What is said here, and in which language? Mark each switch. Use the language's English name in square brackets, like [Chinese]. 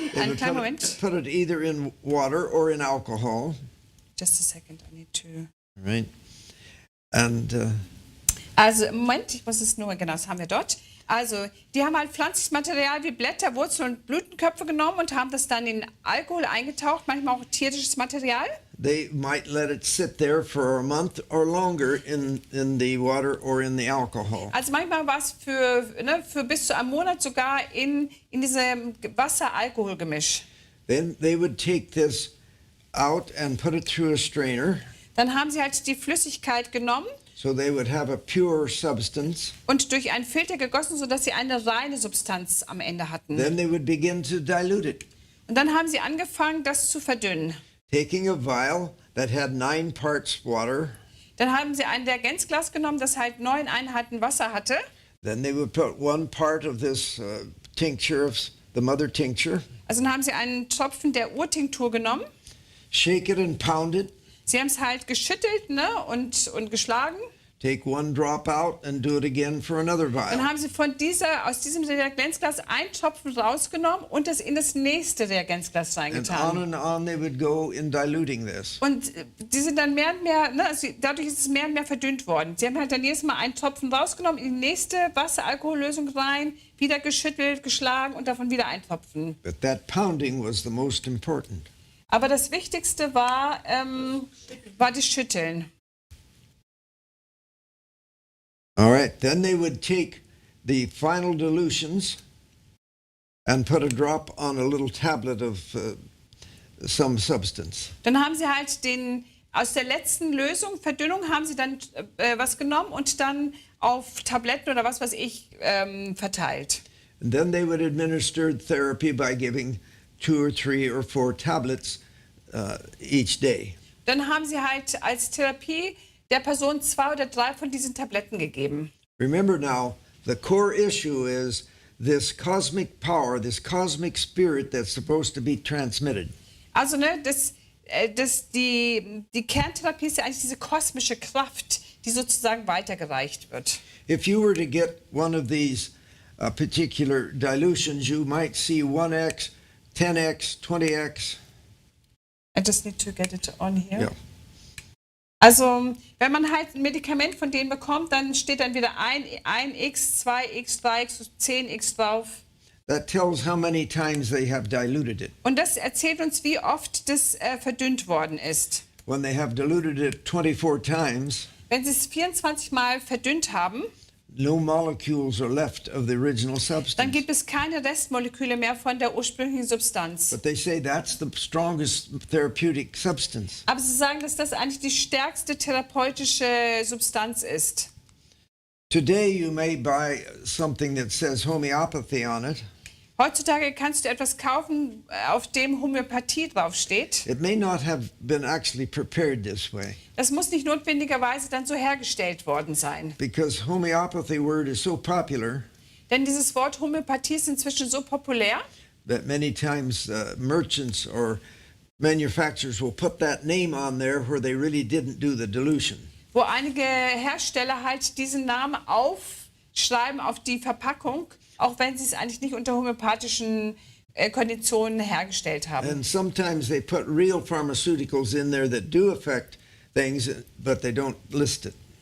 [English] They [German] Einen [English] would [German] kleinen Moment. [English] put it either in water or in alcohol, Just a second, I need to... right? And [German] Also, Moment, ich muss es nur, genau, das haben wir dort. Also, die haben halt pflanzliches Material wie Blätter, Wurzeln und Blütenköpfe genommen und haben das dann in Alkohol eingetaucht, manchmal auch tierisches Material. [English] they might let it sit there for a month or longer in the water or in the alcohol. [German] Also manchmal war es für bis zu einem Monat sogar in diesem Wasser-Alkohol-Gemisch. [English] Then they would take this out and put it through a strainer, [German] Dann haben sie halt die Flüssigkeit genommen [English] so they would have a pure substance. [German] und durch einen Filter gegossen, sodass sie eine reine Substanz am Ende hatten. [English] Then they would begin to dilute it, [German] Und dann haben sie angefangen, das zu verdünnen. [English] taking a vial that had 9 parts water. [German] Dann haben sie ein Reagenzglas genommen, das halt 9 Einheiten Wasser hatte. [English] Then they would put 1 part of this tincture of the mother tincture, [German] Also dann haben sie einen Tropfen der Urtinktur genommen. [English] shake it and pound it, [German] Sie haben es halt geschüttelt, ne, und geschlagen. [English] take 1 drop out and do it again for another [German] Dann [English] vial. [German] haben sie aus diesem Reagenzglas einen Tropfen rausgenommen und das in das nächste Reagenzglas [English] And [German] reingetan. [English] on they would go in diluting this. [German] Und die sind dann mehr und mehr, ne, also dadurch ist es mehr und mehr verdünnt worden. Sie haben halt dann jedes Mal einen Tropfen rausgenommen, in die nächste Wasseralkohollösung rein, wieder geschüttelt, geschlagen und davon wieder einen Tropfen. [English] But that pounding was the most important. [German] Aber das Wichtigste war das Schütteln. [English] All right, then they would take the final dilutions and put a drop on a little tablet of some substance. [German] Dann haben sie halt aus der letzten Lösung, Verdünnung, haben sie dann was genommen und dann auf Tabletten oder was weiß ich verteilt. [English] And then they would administer therapy by giving 2 or 3 or 4 tablets each day. [German] Dann haben sie halt als Therapie der Person 2 oder 3 von diesen Tabletten gegeben. [English] Remember now, the core issue is this cosmic power, this cosmic spirit that's supposed to be transmitted. [German] Also ne, die Kerntherapie ist ja eigentlich diese kosmische Kraft, die sozusagen weitergereicht wird. [English] If you were to get one of these particular dilutions, you might see 1x, 10x, 20x. I just need to get it on here. Yeah. [German] Also, wenn man halt ein Medikament von denen bekommt, dann steht dann wieder 1x, 2x, 3x, 10x drauf. [English] That tells how many times they have diluted it. [German] Und das erzählt uns, wie oft das verdünnt worden ist. [English] When they have diluted it 24 times, [German] Wenn sie es 24 Mal verdünnt haben, [English] no molecules are left of the original [German] dann [English] substance. [German] gibt es keine Restmoleküle mehr von der ursprünglichen Substanz. [English] But they say that's the strongest therapeutic substance. [German] Aber sie sagen, dass das eigentlich die stärkste therapeutische Substanz ist. [English] Today you may buy something that says homeopathy on it. [German] Heutzutage kannst du etwas kaufen, auf dem Homöopathie draufsteht. [English] It may not have been actually prepared this way, [German] Das muss nicht notwendigerweise dann so hergestellt worden sein. [English] because homeopathy word is so popular [German] Denn dieses Wort Homöopathie ist inzwischen so populär, [English] that many times merchants or manufacturers will put that name on there where they really didn't do the dilution. [German] wo einige Hersteller halt diesen Namen aufschreiben auf die Verpackung, auch wenn sie es eigentlich nicht unter homöopathischen Konditionen hergestellt haben. [English] And sometimes they put real pharmaceuticals in there that do affect things, but they don't list it.